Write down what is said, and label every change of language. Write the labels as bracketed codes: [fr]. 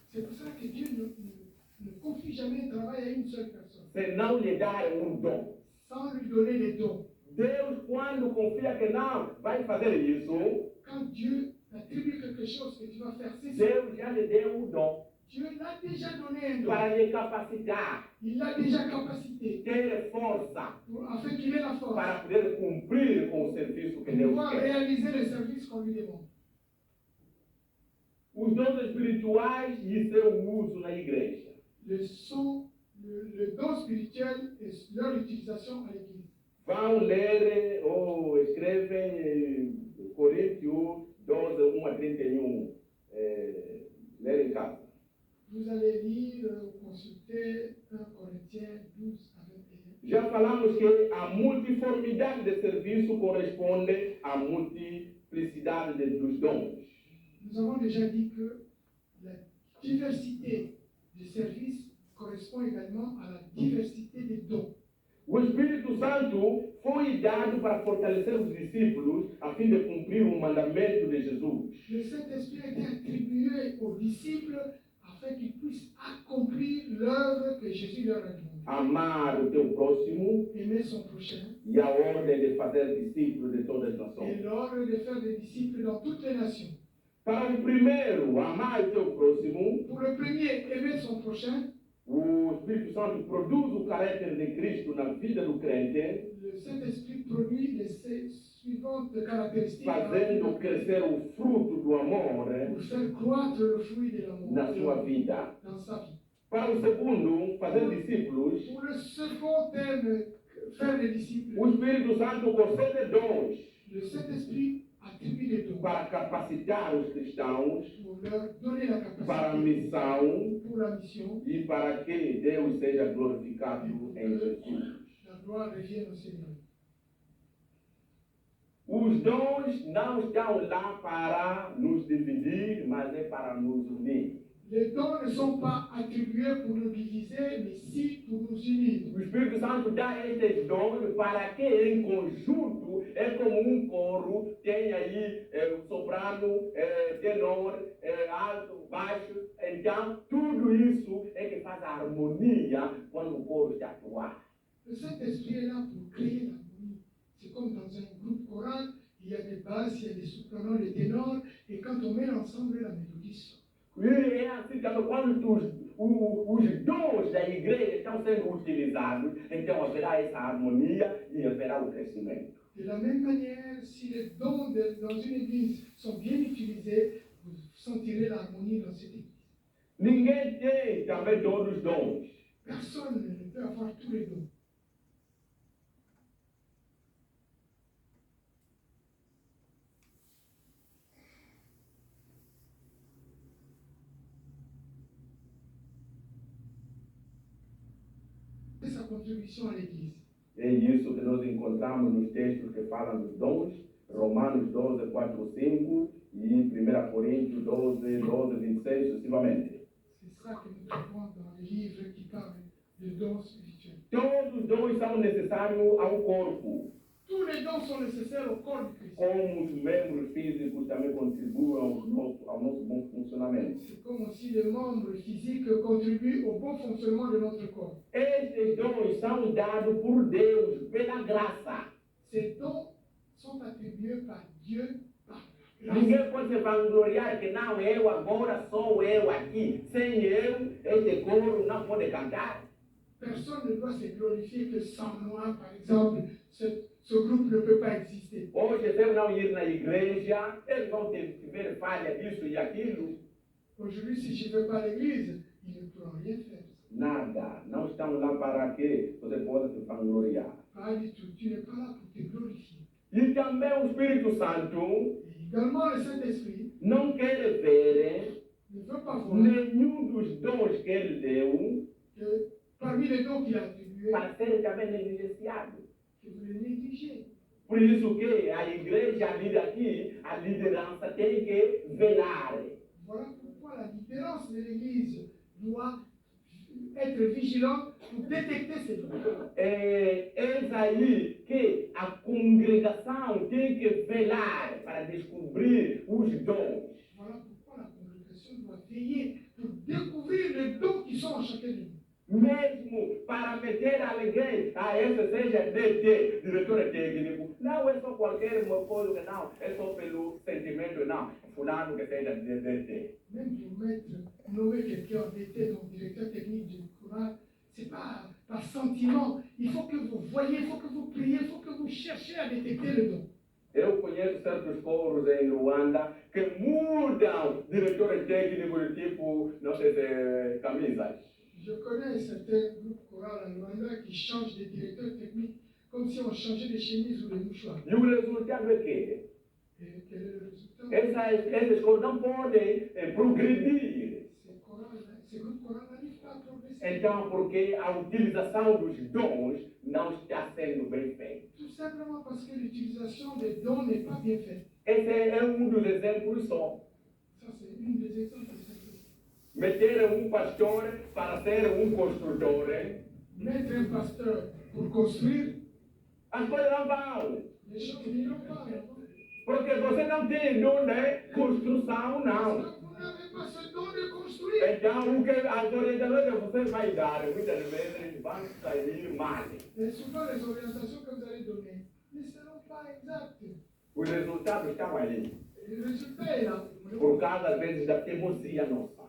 [fr] C'est pour ça que Dieu ne confie jamais un travail à une seule personne. [pt] se não lhe dar um dom. [fr] Sans lui donner les dons. [pt] Deus, quando confia que não vai fazer isso, [fr] Quand Dieu t'attribue quelque chose que tu vas faire, c'est ça. [pt] Deus já lhe deu o dom [fr] Dieu l'a déjà donné un don. [pt] para lhe capacitar, [fr] Il a déjà capacité [pt] ter força [fr] afin qu'il ait la force [pt] para poder cumprir com o serviço que [fr] pour [pt] Deus [fr] pouvoir [pt] quer. [fr] réaliser le service qu'on lui demande. [pt] Os dons espirituais e seu uso na igreja. [fr] Le don spirituel et leur utilisation à l'église. [pt] Vão ler ou escrevem Coríntios 12, 1 a 31. Ler em casa. [fr] Vous allez lire ou consulter 1 Corinthiens 12 à 21. [pt] Já falamos que a multiformidade de serviço corresponde à multiplicidade dos dons. [fr] Nous avons déjà dit que la diversité des services correspond également à la diversité des dons. [pt] O Espírito Santo foi dado para fortalecer os discípulos a fim de cumprir o mandamento de Jesus. [fr] Le Saint-Esprit a été attribué aux disciples afin qu'ils puissent accomplir l'œuvre que Jésus leur a demandé. [pt] Amar o teu próximo [fr] Aimer son prochain. [pt] e a ordem de fazer discípulos de todas as [fr] Et [pt] nações. [fr] l'ordre de faire des disciples dans toutes les nations. [pt] Para o primeiro, amar o teu próximo, [fr] Pour le premier, aimer son prochain. [pt] o Espírito Santo produz o caráter de Cristo na vida do crente, [fr] Le Saint-Esprit produit les suivantes caractéristiques [pt] fazendo crescer o fruto do amor [fr] pour faire croître le fruit de [pt] na sua [fr] l'amour [pt] vida. [fr] dans sa vie. [pt] Para o segundo, fazer discípulos, [fr] Pour le second thème, faire des disciples, [pt] o Espírito Santo concede dons [fr] le Saint-Esprit attribue les dons [pt] para capacitar os cristãos [fr] pour leur donner la [pt] para a [fr] capacité [pt] missão [fr] pour la mission. [pt] e para que Deus seja glorificado em Jesus. [fr] La gloire revienne au Seigneur. [pt] Os dons não estão lá para nos dividir, mas é para nos unir. [fr] Les dons ne sont pas attribués pour nous diviser, mais si pour nous unir. [pt] O Espírito Santo dá estes dons para que em conjunto, é como coro, tem aí soprano, tenor, alto, baixo. Então, tudo isso é que faz a harmonia quando o coro está a atuar. [fr] Le Saint-Esprit est là pour créer l'harmonie. C'est comme dans un groupe choral, il y a des basses, il y a des sopranos, des ténors, et quand on met ensemble, la mélodie sort. [pt] E é assim que quando os dons da igreja estão sendo utilizados, então haverá essa harmonia e haverá o crescimento. [fr] De la même manière, si les dons dans une église sont bien utilisés, vous sentirez l'harmonie dans cette église. [pt] Ninguém tem também todos os dons. [fr] Personne ne peut avoir tous les dons. Sa contribution à l'église. [pt] É isso que nós encontramos nos textos que falam dos dons, Romanos 12, 4, 5 e 1 Coríntios 12, 12, 26, sucessivamente. [fr] C'est ça que nous trouvons dans les livres qui parlent de dons spirituels. [pt] Todos os dons são necessários ao corpo. [fr] Tous les dons sont nécessaires au corps du Christ. [pt] Como os membros físicos também contribuem ao nosso bom funcionamento. [fr] C'est comme aussi les membres physiques contribuent au bon fonctionnement de notre corps. [pt] Estes dons são dados por Deus, pela graça. [fr] Ces dons sont attribués par Dieu par grâce. [pt] Ninguém pode se vangloriar que não, eu agora sou eu aqui. Sem eu, este coro não pode cantar. [fr] Personne ne doit se glorifier que sans moi, par exemple, ce groupe ne peut pas exister. [pt] Hoje, se eu não ir na igreja, eles vão ter falha disso e aquilo. [fr] Aujourd'hui, si je ne vais pas à l'église, ils ne pourront rien faire. [pt] Nada. Não estão lá para que você possa se vangloriar. [fr] Pas du tout. Tu n'es pas là pour te glorifier. [pt] E também o Espírito Santo [fr] Et également, le Saint-Esprit [pt] não quer ver [fr] ne veut pas voir [pt] nenhum dos dons que ele deu [fr] que parmi les dons qu'il a attribués, [pt] para serem também negligenciados. [fr] que vous les négligez. [pt] Por isso que a igreja ali aqui, a liderança tem que velar. [fr] Voilà pourquoi la différence de l'Église doit être vigilante pour détecter ces dons. [pt] Eis aí que a congregação tem que velar para descobrir os dons. [fr] Voilà pourquoi la congrégation veiller pour découvrir les dons qui sont en chacun de nous. [pt] Mesmo para meter alguém, esse seja DT, diretor técnico, não é só qualquer uma coisa que não, é só pelo sentimento, não, fulano que seja DT. [fr] Même pour nommer quelqu'un en DT, donc directeur technique du courant, c'est pas par sentiment. Il faut que vous voyez, il faut que vous priez, il faut que vous cherchiez à détecter le don. [pt] Eu conheço certos coros em Luanda que mudam diretores técnicos de tipo, não sei se camisas. [fr] Je connais certains groupes chorales en Rwanda qui changent de directeur technique comme si on changeait de chemise ou de mouchoir. [pt] E o resultado é que [fr] Et quel est le résultat? [pt] esses coros não podem progredir. [fr] Ces groupes chorales n'arrivent pas à progresser. [pt] Então, porque a utilização dos dons não está sendo bem feita. [fr] Tout simplement parce que l'utilisation des dons n'est pas bien faite. [pt] Esse é dos exemplos só. [fr] Ça, c'est une des exemples. [pt] Meter pastor para ser construtor. [fr] Mettre un pasteur pour construire, [pt] As coisas não vão. [fr] les choses n'iront pas. [pt] Porque você não tem dom de construção, não. [fr] Vous n'avez pas ce don de construire. [pt] Então, o que as orientações que você vai dar, muitas vezes vão sair mal. [fr] Et souvent, les orientations que vous allez donner ne seront pas exactes. [pt] Os resultados estão ali. [fr] Et le résultat est là. [pt] Por causa, às vezes, da teimosia nossa.